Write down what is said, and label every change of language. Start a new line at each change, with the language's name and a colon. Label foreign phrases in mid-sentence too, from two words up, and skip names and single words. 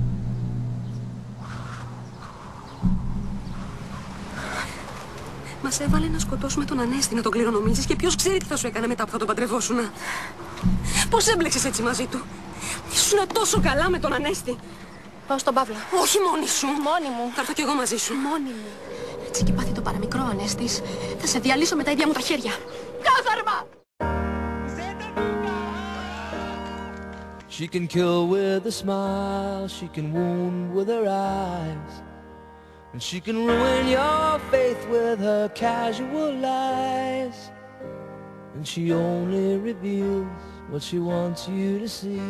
Greek: Μας έβαλε να σκοτώσουμε τον Ανέστη, να τον κληρονομήσεις και ποιος ξέρει τι θα σου έκανε μετά που θα τον παντρευόσουνα. Πώς έμπλεξες έτσι μαζί του? Ήσουνα τόσο καλά με τον Ανέστη. Πάω στον Παύλα. Όχι μόνη σου. Μόνη μου. Θα έρθω κι εγώ μαζί σου. Μόνη μου. Έτσι και πάθει το παραμικρό Ανέστης. Θα σε διαλύσω με τα ίδια μου τα χέρια. Κάθαρμα!
English: She can kill with a smile, she can wound with her eyes, and she can ruin your faith with her casual lies. And she only reveals what she wants you to see.